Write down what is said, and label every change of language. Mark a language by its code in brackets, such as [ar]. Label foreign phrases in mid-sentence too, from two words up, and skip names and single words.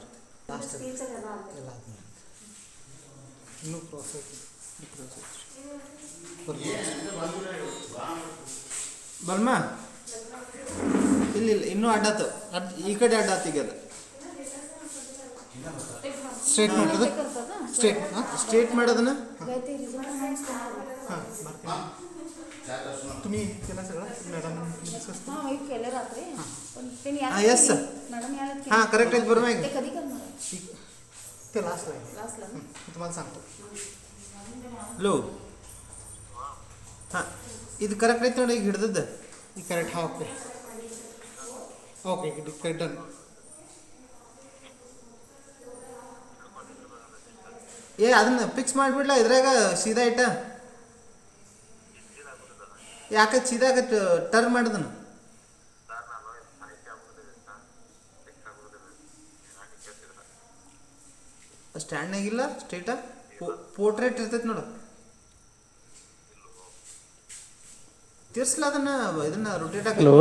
[kn] ಲಾಸ್ಟ್ ಎಲ್ಲ ಆದ್ಮೇಲೆ ಇನ್ನೂ ಪ್ರೋಸೆಸ್ ಬಲ್ಮಾ ಇಲ್ಲ ಇನ್ನೂ ಅಡ್ಡಾತು ಈ ಕಡೆ ಅಡ್ಡಾತು ಈಗ ಅದು ಸ್ಟ್ರೇಟ್ ಮಾಡೋದು ಸ್ಟ್ರೇಟ್ ಹಾಂ ಸ್ಟ್ರೇಟ್ ಮಾಡೋದನ್ನ [mr] हां तुम्ही केला सगळं मॅडम डिस्कस हां मी केलं रात्री पण ते [en] हां yes sir [mr] मॅडम याला हां करेक्ट आहे बरोबर ते आहे कधी करणार आहे ते लास्टला आहे क्लासला मी तुम्हाला सांगतो [kn] लो ಹಾಂ ಇದು ಕರೆಕ್ಟ್ ಐತೆ ನೋಡಿ ಈಗ ಹಿಡ್ದದ್ದು ಈ ಕರೆಕ್ಟ್ ಹಾಂ [en] okay okay done [kn] ಏ ಅದನ್ನ ಫಿಕ್ಸ್ ಮಾಡಿಬಿಡ್ಲ ಇದ್ರಾಗ ಸೀದಾ ಇಟ್ಟ ಯಾಕೆ ಸೀದಾ ಟರ್ನ್ ಮಾಡಿದನು ಸ್ಟ್ಯಾಂಡ್ನಾಗಿಲ್ಲ [en] straight portrait [kn] ಇರ್ತೈತೆ ನೋಡು ತಿರ್ಸ್ಲ ಅದನ್ನ ಇದನ್ನ ರೊಟೇಟ್ ಹಾಕಿ